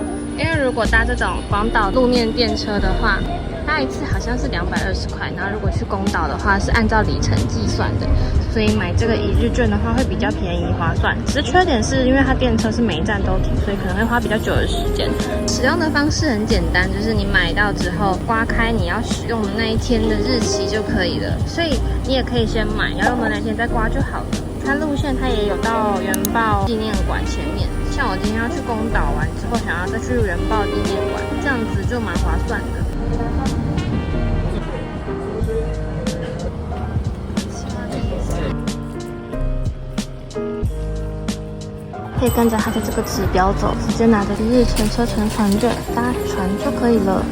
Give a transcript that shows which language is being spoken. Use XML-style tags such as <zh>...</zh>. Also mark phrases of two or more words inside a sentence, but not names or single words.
<zh>因為如果搭這種廣島路面電車的話，搭一次好像是220塊，然後如果去宮島的話是按照里程計算的，所以買這個一日券的話會比較便宜划算。只是缺點是因為它電車是每一站都停，所以可能会花比較久的時間。使用的方式很簡單，就是你買到之後刮開你要使用的那一天的日期就可以了，所以你也可以先買，要用的那天再刮就好了。它路線它也有到原爆紀念館前面，像我今天要去宮島玩之後，想要再去原爆紀念館，這樣子就蠻划算的。可以跟着它的這個指標走，直接拿着一日乘車乘船券搭船就可以了。</zh>